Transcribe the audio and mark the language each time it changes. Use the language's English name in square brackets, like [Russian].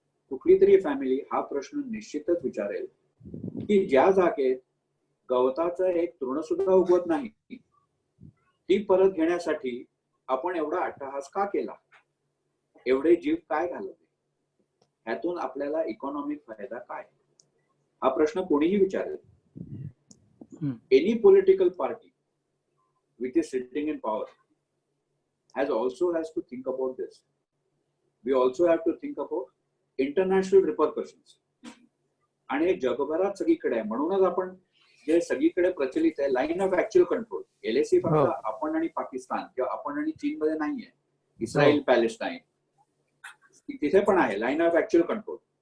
[Marathi] कुठली तरी फॅमिली हा प्रश्न निश्चितच विचारेल की ज्या जागेत गवताचं एक तृण सुद्धा उगवत नाही ती परत घेण्यासाठी आपण एवढा अट्टहास का केला, एवढे जीव काय घालवले, ह्यातून आपल्याला इकॉनॉमिक फायदा काय, हा प्रश्न कोणीही विचारेल. [English] Any political party which is sitting in power has to think about this. We also have to think about international repercussions. [Marathi] आणि हे जगभरात सगळीकडे आहे. म्हणूनच आपण जे सगळीकडे प्रचलित आहे line of actual control, LAC फक्त आपण आणि पाकिस्तान किंवा आपण आणि चीन मध्ये नाहीये. इस्रायल पॅलेस्टाईन तिथे पण आहे लाईन ऑफ ऍक्च्युअल कंट्रोल.